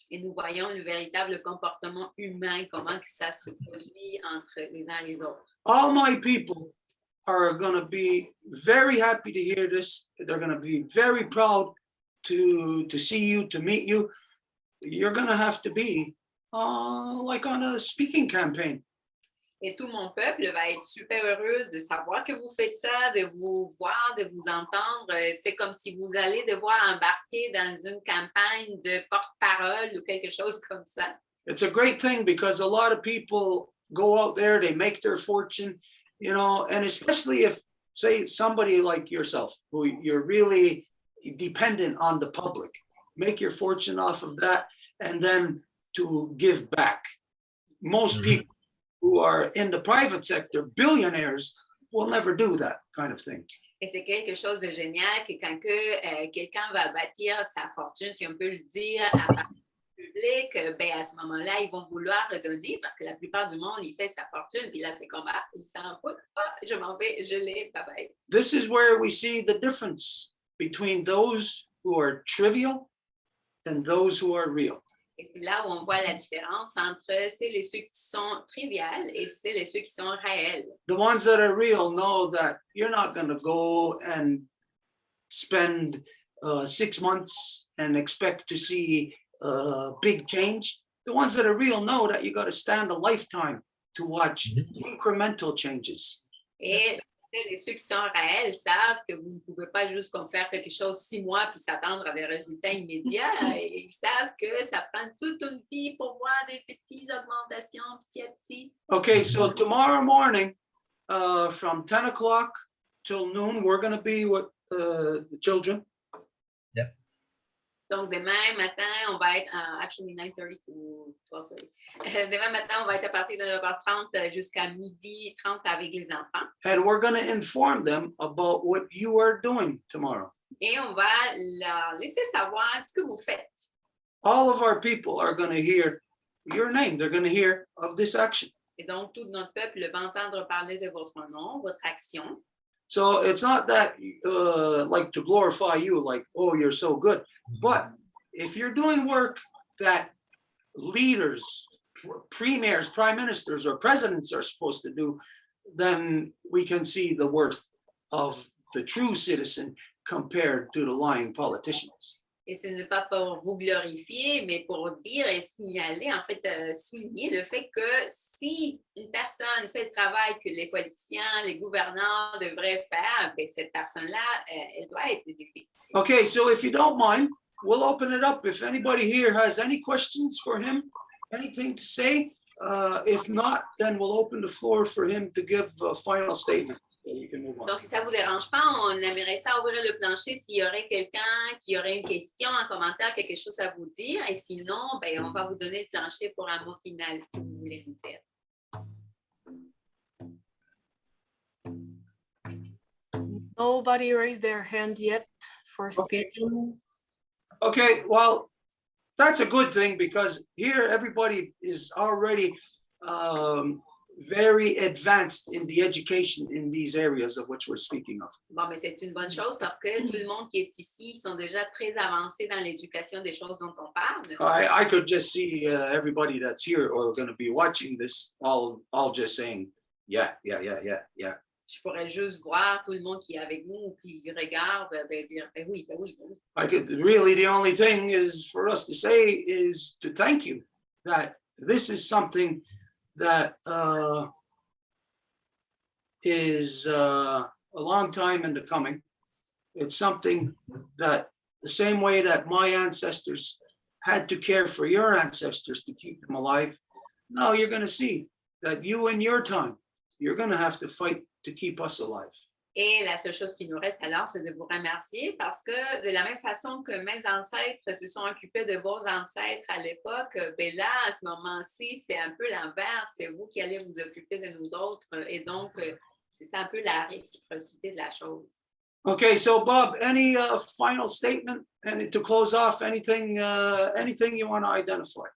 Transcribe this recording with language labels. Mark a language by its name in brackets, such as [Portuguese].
[French] Et nous voyons le véritable comportement humain, comment que ça se produit entre les uns et les autres. [English] All my people are going to be very happy to hear this. They're going to be very proud to see you, to meet you. You're going to have to be like on a speaking campaign. [French] Et tout mon peuple va être super heureux de savoir que vous faites ça, de vous voir, de vous entendre. C'est comme si vous allez devoir embarquer dans une campagne de porte-parole ou quelque chose comme ça. [English] It's a great thing because a lot of people go out there, they make their fortune, you know, and especially if, say, somebody like yourself, who you're really dependent on the public, make your fortune off of that, and then to give back. Most people who are in the private sector, billionaires, will never do that kind of thing. [French] Et c'est quelque chose de génial que quand quelqu'un va bâtir sa fortune, si on peut le dire, à partir du public, ben à ce moment-là, ils vont vouloir redonner parce que la plupart du monde, il fait sa fortune, puis là, c'est comme, ah, il s'en fout, ah, je m'en vais, je l'ai, bye bye. [English] This is where we see the difference between those who are trivial and those who are real. [French] Et c'est là où on voit la différence entre ceux qui sont triviales et ceux qui sont réels. [English] The ones that are real know that you're not going to go and spend 6 months and expect to see big change. The ones that are real know that you got to stand a lifetime to watch incremental changes. [French] Et ceux qui sont réels savent que vous ne pouvez pas juste comme faire quelque chose 6 mois puis s'attendre à des résultats immédiats. Et ils savent que ça prend toute une vie pour voir des petites augmentations petit à petit. [English] Okay, so tomorrow morning, from 10 o'clock till noon, we're going to be with the children. [French] Donc, demain matin, on va être, [English] actually 9:30 to 12:30. [French] Demain matin, on va être à partir de 9h30 jusqu'à 12h30 avec les enfants. [English] And we're going to inform them about what you are doing tomorrow. [French] Et on va leur laisser savoir ce que vous faites. [English] All of our people are going to hear your name. They're going to hear of this action. [French] Et donc, tout notre peuple va entendre parler de votre nom, votre action. [English] So it's not that like to glorify you, like, oh, you're so good. But if you're doing work that leaders, premiers, prime ministers, or presidents are supposed to do, then we can see the worth of the true citizen compared to the lying politicians. [French] Et ce n'est pas pour vous glorifier, mais pour dire et signaler, en fait, souligner le fait que si une personne fait le travail que les politiciens, les gouvernants devraient faire, bien, cette personne-là, elle doit être éduquée. [English] Okay, so if you don't mind, we'll open it up. If anybody here has any questions for him, anything to say, if not, then we'll open the floor for him to give a final statement. You can move on. [French] Donc, si ça ne vous dérange pas, on aimerait ça ouvrir le plancher s'il y aurait quelqu'un qui aurait une question, un commentaire, quelque chose à vous dire. Et sinon, ben, on va vous donner le plancher pour un mot final que vous voulez nous dire. [English] Nobody raised their hand yet for speaking. Okay, well, that's a good thing because here everybody is already very advanced in the education in these areas of which we're speaking of. [French] Bon, mais c'est une bonne chose parce que tout le monde qui est ici sont déjà très avancés dans l'éducation des choses dont on parle. [English] I could just see everybody that's here or going to be watching this all just saying, yeah. [French] Je pourrais juste voir tout le monde qui est avec nous ou qui regarde, ben, dire, ben oui. [English] I could really, the only thing is for us to say is to thank you that this is something that is a long time in the coming. It's something that the same way that my ancestors had to care for your ancestors to keep them alive, now you're going to see that you in your time, you're going to have to fight to keep us alive. [French] Et la seule chose qui nous reste alors, c'est de vous remercier parce que de la même façon que mes ancêtres se sont occupés de vos ancêtres à l'époque, ben là, à ce moment-ci, c'est un peu l'inverse. C'est vous qui allez vous occuper de nous autres. Et donc, c'est un peu la réciprocité de la chose. [English] Okay, so Bob, any final statement and to close off, anything you want to identify?